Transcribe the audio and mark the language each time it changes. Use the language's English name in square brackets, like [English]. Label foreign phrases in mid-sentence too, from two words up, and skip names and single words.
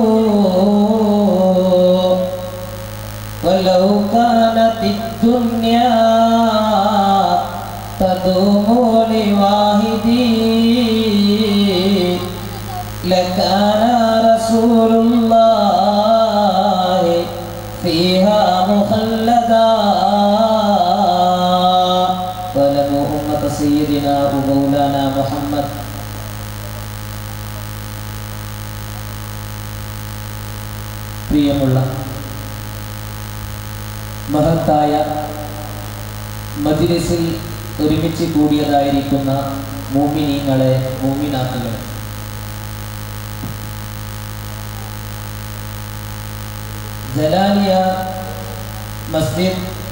[Arabic] ولو كانت الدنيا تدوم لواحدي لكان رسول الله فيها مخلدا. ولموا أمة سيدنا ومولانا محمد. [Malayalam] പ്രിയമുള്ള മഹത്തായ മജ്‌ലിസിൽ ഒരുമിച്ച് കൂടിയതായിരിക്കുന്ന മുഅ്മിനീങ്ങളെ, മുഅ്മിനാത്തുകളെ, ജലാലിയ മസ്ജിദ്